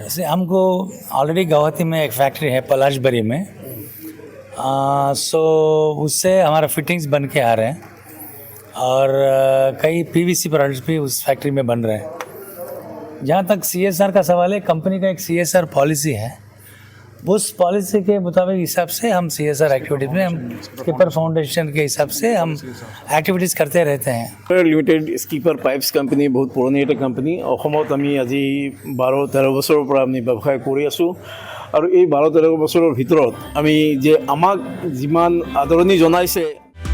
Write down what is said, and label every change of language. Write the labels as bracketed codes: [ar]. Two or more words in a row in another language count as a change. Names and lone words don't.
[hi] ऐसे हमको ऑलरेडी गुवाहाटी में एक फैक्ट्री है पलाशबरी में सो उससे हमारा फिटिंग्स बन के आ रहे हैं और कई [en] PVC products [hi] भी उस फैक्ट्री में बन रहे हैं जहाँ तक CSR का सवाल है कंपनी का एक [en] CSR policy [hi] है उस पॉलिसी के मुताबिक हिसाब से हम [en] CSR activities [hi] में हम स्किपर फाउंडेशन के हिसाब से हम एक्टिविटीज़ करते रहते हैं [as] লিমিটেড স্কিপাৰ পাইপছ কোম্পানী বহুত পুৰণি এটা কোম্পানী অসমত আমি আজি 12-13 বছৰৰ পৰা আমি ব্যৱসায় কৰি আছোঁ আৰু এই 12-13 বছৰৰ ভিতৰত আমি যে আমাক যিমান আদৰণি জনাইছে